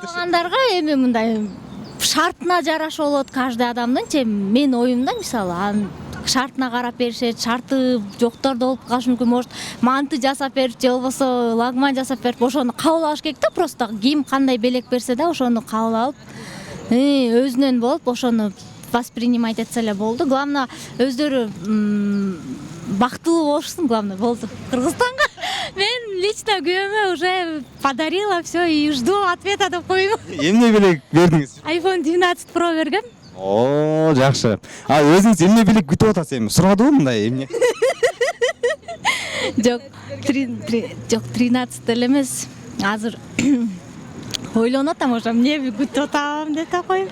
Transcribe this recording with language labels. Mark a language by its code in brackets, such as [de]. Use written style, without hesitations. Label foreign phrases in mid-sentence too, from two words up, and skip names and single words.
[ky] Сыйлагандарга эми мындай шартына жараша болот каждый адамдын, менин оюмда мисалы, шартына карап беришет, шарты жокторду болуп калышы мүмкүн, может манты жасап берип же болбосо лагман жасап берип, ошону кабыл алыш керек да, просто ким кандай белек берсе да ошону кабыл алып, өзүнөн болуп ошону воспринимать этсе эле болду. Главное өздөрү бактылуу болушсун, главное болду. Кыргызстанга мен лично күйөөмө [ru] уже подарила все и жду ответа [ky] деп коюм. Эмне белек бердиңиз? iPhone 12 Pro бергем. О, жакшы. Өзүңүз эмне белек күтүп атасыз эми? Сурадыбы мындай эмне? Жок, 13 эле эмес. Азыр ойлонуп атам, уже эмне күтүп атам деп коюм.